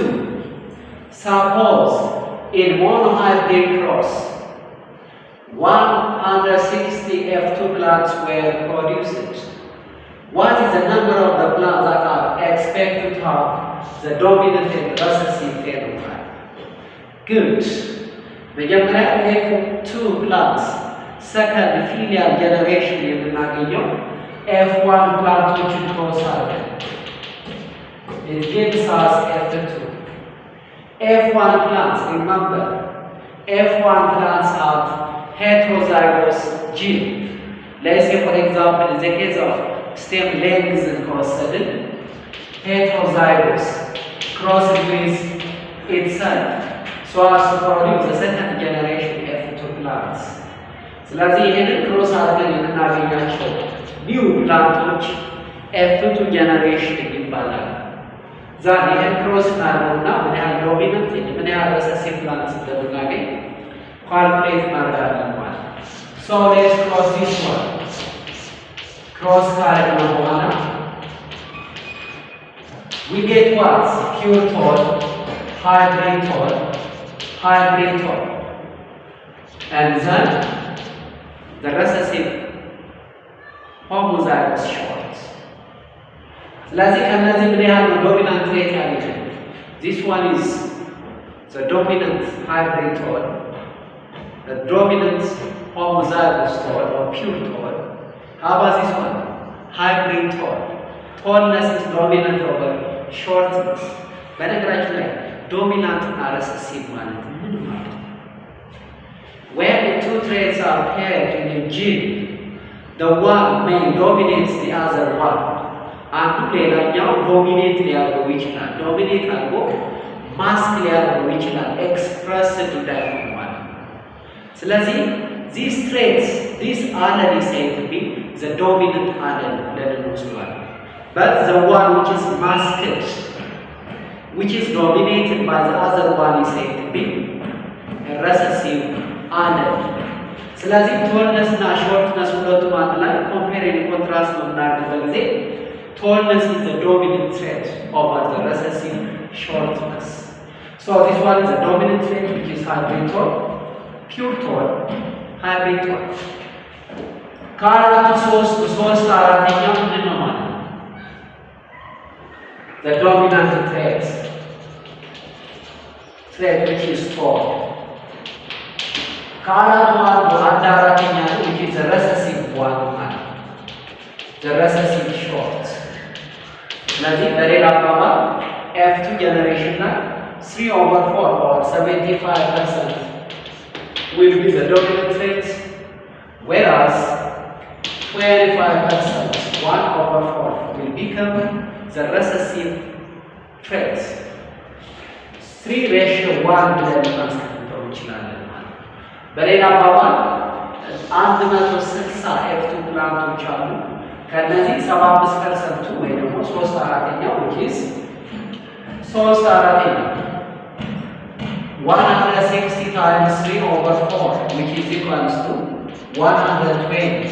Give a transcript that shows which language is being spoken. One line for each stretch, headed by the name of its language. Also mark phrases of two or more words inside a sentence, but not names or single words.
English: Suppose in monohybrid cross 160 F2 plants were produced. What is the number of the plants that are expected to have the dominant and recessive phenotype? Good. መጀመሪያ F2 plants second filial generation
Amharic: የምናገኘው F1 planቶችን ክሮስ አድርገን
English: it gives us F2. F1 plants, remember, F1 plants have heterozygous gene. Let's say, for example, in the case of stem length crossed, heterozygous crossed with itself, so as to produce the second generation F2 plants.
Amharic: ስለዚህ ይህንን ክሮስ አድርገን የምናገኛቸው
English: new plants
Amharic: F2 ጀነሬሽን ይባላል። ዛሬ ይህን ክሮስ እናድርገውና ምን ያህል ዶሚናንት ምን ያህል ረሰሲቭ ፕላንት እንደምናገኝ ካልኩሌት እናደርጋለን ማለት ነው።
English: So let's cross this one.
Amharic: ክሮስ ካደረግነው በኋላ
English: we get what? Pure tall, hybrid tall, hybrid tall, and then the recessive homozygous short.
Amharic: ስለዚህ ከነዚህ ምን ያህል ነው ዶሚናንት ሬት ያለው?
English: This one is the dominant hybrid tall, the dominant homozygous tall or pure tall. How about this one? Hybrid tall. Tallness is dominant over shortness.
Amharic: በነገራችን ላይ ዶሚናንት እና ረሰሲቭ ማለት ምን ማለት ነው?
English: When the two traits are paired in a gene, the one may dominate the other one.
Amharic: አንዱ ሌላኛው ዶሚኔት ሊያደርገው ይችላል። ዶሚኔት አድርጎ ማስክ ሊያደርገው ይችላል። ኤክስፕረስድ እንዳይሆን ማለት ነው። ስለዚህ
English: these traits, these already said to be the dominant allele
Amharic: ብለን እንወስደዋለን።
English: But the one which is masked, which is dominated by the other one is said to be a recessive allele. ስለዚህ tallness እና shortness
Amharic: ሁለቱም አንድ ላይ
English: compare and contrast
Amharic: በምናደርግበት ጊዜ
English: tallness is the dominant trait over the recessive shortness. So this one is the dominant trait which is hybrid tall, pure tall, hybrid tall.
Amharic: ከአራቱ ሶስት አራተኛው ምንድን ነው ማለት ነው?
English: The dominant trait which is tall.
Amharic: ከአራቱ አንድ አራተኛ ነው
English: which is the recessive one
Amharic: ማለት ነው።
English: The recessive short.
Amharic: ስለዚህ በሌላ አባባል
English: F2 generation ላይ 3/4 or 75% will be the dominant trait, whereas 25%, 1/4 will become the recessive trait.
Amharic: 3:1 ብለን ማስቀመጥ እንችላለን ማለት ነው። በሌላ አባባል 160 F2 ፕላንቶች አሉ። ከነዚህ 75% ወይ ደግሞ 3/4
English: which is 3/4 160 times 3/4 which is equals to 120.